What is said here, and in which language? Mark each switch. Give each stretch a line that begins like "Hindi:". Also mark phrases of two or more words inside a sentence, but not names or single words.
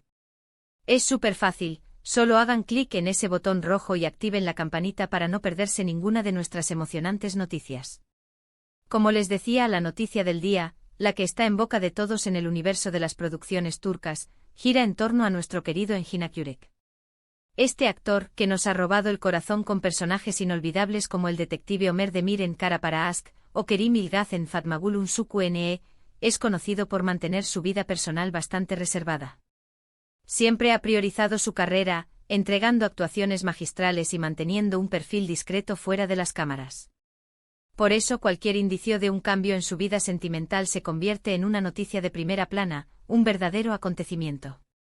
Spanish: Es súper fácil, solo hagan clic en ese botón rojo y activen la campanita para no perderse ninguna de nuestras emocionantes noticias. Como les decía, la noticia del día, la que está en boca de todos en el universo de las producciones turcas, gira en torno a nuestro querido Engin Akyurek. Este actor, que nos ha robado el corazón con personajes inolvidables como el detective Ömer Demir en Kara para Aşk, o Kerim İlgaz en Fatmagül Unsuku Ne, es conocido por mantener su vida personal bastante reservada. Siempre ha priorizado su carrera, entregando actuaciones magistrales y manteniendo un perfil discreto fuera de las cámaras. Por eso cualquier indicio de un cambio en su vida sentimental se convierte en una noticia de primera plana, un verdadero acontecimiento.